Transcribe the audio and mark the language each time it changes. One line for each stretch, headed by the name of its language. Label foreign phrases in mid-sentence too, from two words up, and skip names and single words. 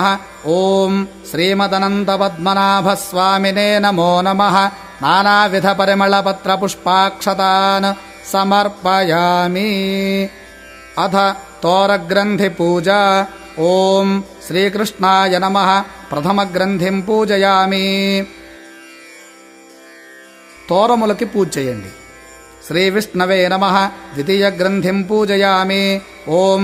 Sanskrit: ओं श्रीमदनन्तपद्मनाभस्वामिने नमो नमः। नानाविधपरिमलपत्रपुष्पाक्षतान् समर्पयामि। अथ तोरग्रन्थिपूजा। ओं श्रीकृष्णाय नमः। प्रथमग्रन्थिं पूजयामि।
Telugu: తోరములకి పూజ చేయండి.
Sanskrit: శ్రీ విష్ణవే నమః. ద్వితీయ గ్రంథిం పూజయామి. ఓం